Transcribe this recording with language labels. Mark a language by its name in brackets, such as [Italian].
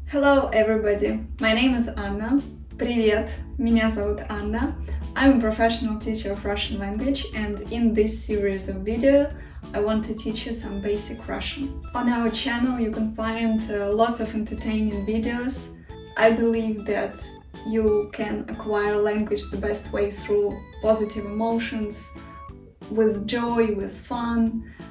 [English] Hello everybody, my name is Anna. [Russian] Привет, меня зовут Anna. [English] I'm a professional teacher of Russian language, and in this series of videos I want to teach you some basic Russian. On our channel you can find lots of entertaining videos. I believe that you can acquire language the best way through positive emotions, with joy, with fun.